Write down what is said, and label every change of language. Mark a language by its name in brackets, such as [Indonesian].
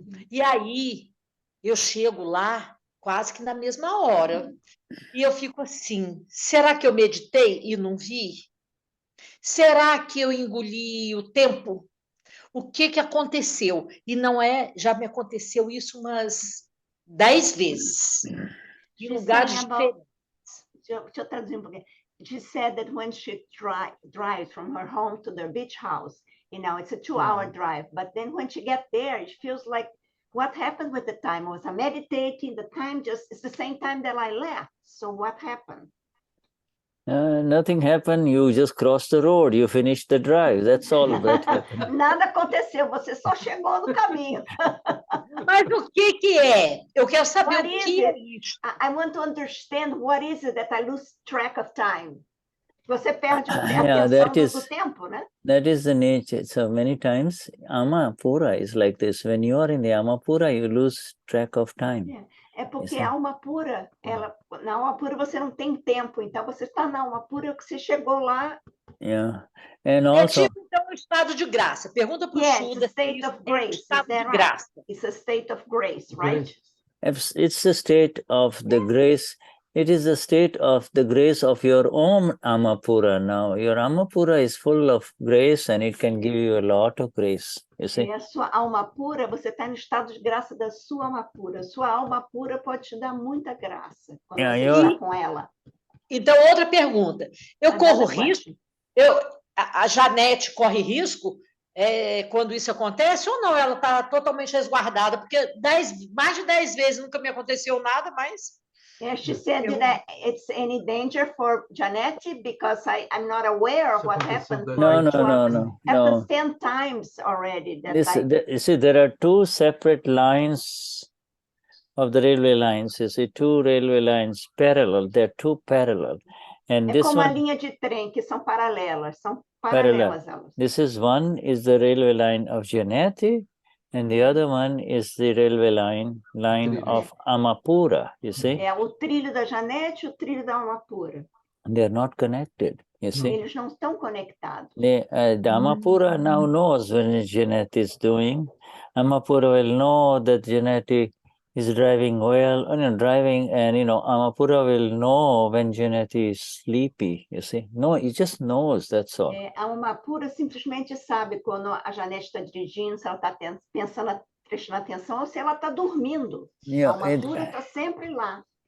[Portuguese] E aí eu chego lá quase que na mesma hora e eu fico assim, será que eu meditei e não vi? Será que eu engoli o tempo? O que aconteceu? E não é, já me aconteceu isso umas 10 vezes, em lugares diferentes. Deixa eu traduzir um pouquinho. [English] She said that when she drives from her home to their beach house, you know, it's a 2-hour drive, but then when she gets there, it feels like, what happened with the time? Was I meditating? The time it's the same time that I left. So what happened? Nothing happened. You just crossed the road. You finished the drive. That's all that happened. [Portuguese] Nada aconteceu. Você só chegou no caminho. Mas o que é? Eu quero saber o que é isso. [English] I want to understand what is it that I lose track of time. [Portuguese] Você perde a atenção do tempo, né? [English] That is the nature. So many times, Amapura is like this. When you are in the Amapura, you lose track of time. [Portuguese] É porque a alma pura, na alma pura você não tem tempo, então você está na alma pura que você chegou lá. [English] Yeah. And [Portuguese] É [English] also, [Portuguese] tipo, então, um estado de graça. Pergunta para o Shuddha. [English] State of grace. [Portuguese] Estado de graça. [English] It's a state of grace, right? it's the state of the grace. It is the state of the grace of your own Amapura. Now, your Amapura is full of grace and it can give you a lot of grace. You see? [Portuguese] É a sua alma pura, você está no estado de graça da sua alma pura. Sua alma pura pode te dar muita graça quando você está com ela. Então, outra pergunta. Eu corro risco? A Janete corre risco quando isso acontece ou não? Ela está totalmente resguardada? Porque mais de 10 vezes nunca me aconteceu nada, mas... [English] She said that it's any danger for Janete because I'm not aware of what happened. No. Happens 10 times already. You see, there are two separate lines of the railway lines. You see, two railway lines parallel. They're two parallel. And this [Portuguese] como [English] one, [Portuguese] a linha de trem, que são paralelas. São paralelas elas. [English] This is one is the railway line of Janete, and the other one is the railway line of Amapura, you see? [Portuguese] É o trilho da Janete e o trilho da Amapura. [English] They are not connected, you see? [Portuguese] Eles não estão conectados. [English] The Amapura now knows when Janete is doing. Amapura will know that Janete is driving well, driving, and Amapura will know when Janete is sleepy, you see? No, it just knows, that's all. [Portuguese] A Amapura simplesmente sabe quando a Janete está dirigindo, se ela está pensando, prestando atenção, ou se ela está dormindo. A Amapura está sempre lá.